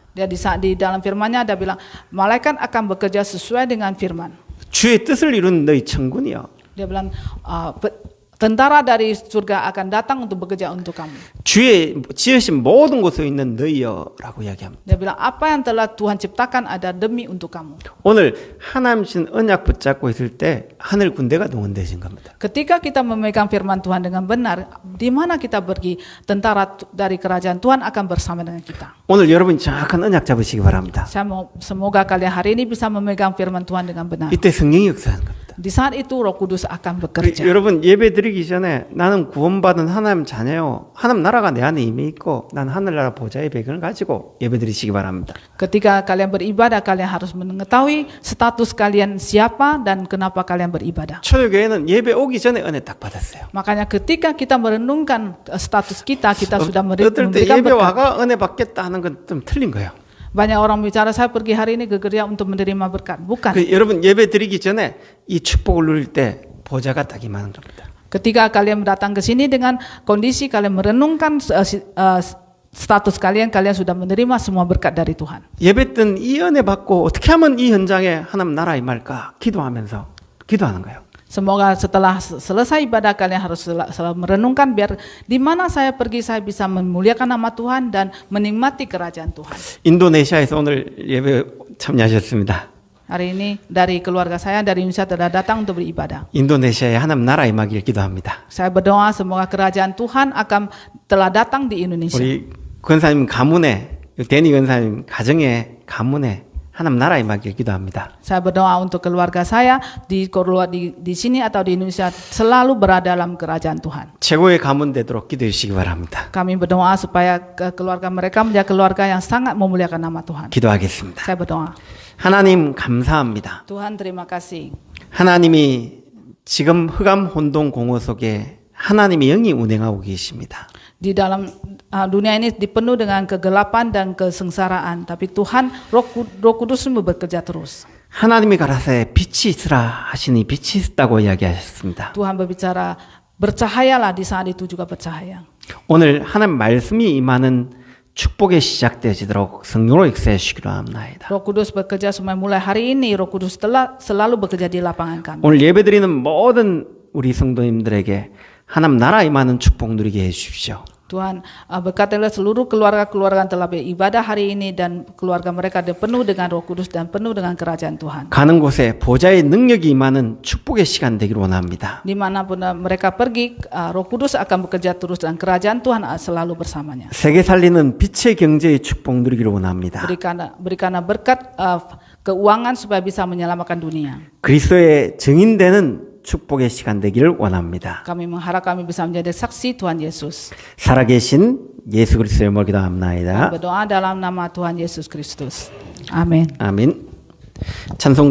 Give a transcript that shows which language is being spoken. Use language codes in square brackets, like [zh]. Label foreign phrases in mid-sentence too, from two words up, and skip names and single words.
[id] Dia di dalam firman-Nya ada bilang malaikat akan bekerja sesuai dengan firman. [ko] 주의 뜻을 이루는 너희 천군이여. [id] Dia bilang tentara dari surga akan datang untuk bekerja untuk kamu. [ko] 주의 지으신 모든 곳에 있는 너희여라고 이야기합니다. [id] Dia bilang apa yang telah Tuhan ciptakan ada demi untuk kamu. [ko] 오늘 하나님 신 언약 붙잡고 있을 때 하늘 군대가 동원되신 겁니다. [id] Ketika kita memegang firman Tuhan dengan benar, di mana kita pergi, tentara dari kerajaan Tuhan akan bersama dengan kita. [ko] 오늘 여러분 정확한 언약 잡으시기 바랍니다. [id] Semoga kalian hari ini bisa memegang firman Tuhan dengan benar. [ko] 이때 성령이 역사하는 겁니다. [id] Di saat itu Roh Kudus akan bekerja. [ko] 여러분 예배 드리기 전에 나는 구원받은 하나님 자녀요. 하나님 나라가 내 안에 이미 있고 난 하늘나라 보좌의 배경을 가지고 예배 드리시기 바랍니다. [id] Ketika kalian beribadah, kalian harus mengetahui status kalian siapa dan kenapa kalian beribadah. [ko] 초대교회는 예배 오기 전에 은혜 딱 받았어요. [id] Makanya ketika kita merenungkan status kita sudah [ko] 어떨 때 [id] memberikan [ko] 예배 [id] berkat. [ko] 와가 은혜 받겠다 하는 건 좀 틀린 거예요. [id] Banyak orang bicara saya pergi hari ini ke gereja untuk menerima berkat. Bukan. [ko] 여러분 예배 드리기 전에 이 축복을 누릴 때 보좌가 딱 임하는 겁니다. [id] Ketika kalian datang ke sini dengan kondisi kalian merenungkan status kalian sudah menerima semua berkat dari Tuhan. [ko] 예배 때 이 은혜 받고 어떻게 하면 이 현장에 하나님 나라 임할까 기도하면서 기도하는 거예요. [id] Semoga setelah selesai ibadah kalian harus selalu merenungkan biar di mana saya pergi saya bisa memuliakan nama Tuhan dan menikmati kerajaan Tuhan. [ko] 인도네시아에서 오늘 예배 참여하셨습니다. [id] Hari ini dari keluarga saya dari Indonesia telah datang untuk beribadah. [ko] 인도네시아에 하나님 나라 임하길 기도합니다. [id] Saya berdoa semoga kerajaan Tuhan telah datang di Indonesia. [ko] 우리 권사님 가문에 데니 권사님 가정에 가문에 하나님 나라 임하길 기도합니다. [id] Saya berdoa untuk keluarga saya di sini atau di Indonesia selalu berada dalam kerajaan Tuhan. [ko] 최고의 가문 되도록 기도해 주시기 바랍니다. [id] Kami berdoa supaya keluarga mereka menjadi keluarga yang sangat memuliakan nama Tuhan. [ko] 기도하겠습니다. [id] Saya berdoa. [ko] 하나님 감사합니다. [id] Tuhan terima kasih. [ko] 하나님이 지금 흑암 혼돈 공허 속에 하나님의 영이 운행하고 계십니다. [id] Di dalam dunia ini dipenuh dengan kegelapan dan kesengsaraan, tapi Tuhan Roh Kudus bekerja terus. [ko] 하나님이 가라사대 빛이 있으라 하시니 빛이 있다고 이야기하셨습니다. [id] Tuhan berbicara, bercahayalah, di saat itu juga bercahaya. [ko] 오늘 하나님 말씀이 임하는 축복이 시작되지도록 성령으로 역사해 주시기로 합니다. [id] Roh Kudus bekerja supaya mulai hari ini Roh Kudus telah selalu bekerja di lapangan kami. [ko] 오늘 예배드리는 모든 우리 성도님들에게 하나님 나라 임하는 축복 누리게 해 주십시오. [id] Tuhan berkatilah seluruh keluarga-keluarga yang telah beribadah hari ini dan keluarga mereka penuh dengan Roh Kudus dan penuh dengan kerajaan Tuhan. [ko] 가는 곳에 보좌의 능력이 임하는 축복의 시간 되기를 원합니다. [id] Dimanapun mereka pergi, Roh Kudus akan bekerja terus dan kerajaan Tuhan selalu bersamanya. [ko] 세계 살리는 빛의 경제의 축복 누리기를 원합니다. [id] Berikanlah berkat keuangan supaya bisa menyelamatkan dunia. [ko] 그리스도의 증인되는 축복의 시간 되기를 원합니다. [id] Kami mengharap kami bisa menjadi saksi Tuhan Yesus. [ko] 살아계신 예수 그리스도의 이름으로 기도합니다. [id] Berdoa dalam nama Tuhan Yesus Kristus. Amin. [ko] 아멘. 찬송